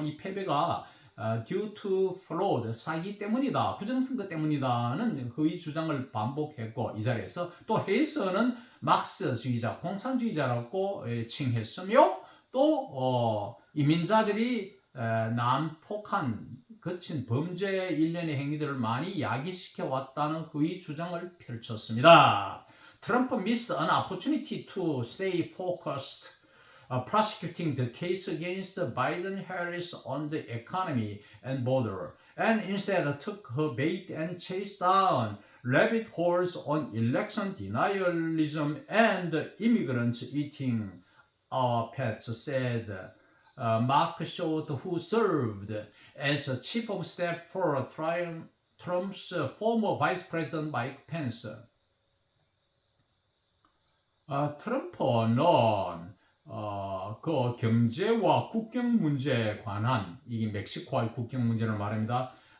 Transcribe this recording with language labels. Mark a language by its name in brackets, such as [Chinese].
[Korean] 이 패배가 due to fraud, 사기 때문이다, 부정선거 때문이다는 그의 주장을 반복했고 이 자리에서 또 해리스는 막스주의자, 공산주의자라고 칭했으며 또 이민자들이 난폭한 거친 범죄 일련의 행위들을 많이 야기시켜 왔다는 그의 주장을 펼쳤습니다. [English] 트럼프 missed an opportunity to stay focused. Prosecuting the case against Biden-Harris on the economy and border, and instead took her bait and chased down rabbit holes on election denialism and immigrants eating pets, said Mark Short, who served as chief of staff for Trump's former vice president Mike Pence. [Korean] 트럼프는 그 경제와 국경 문제에 관한 이 멕시코와의 국경 문제를 말합니다.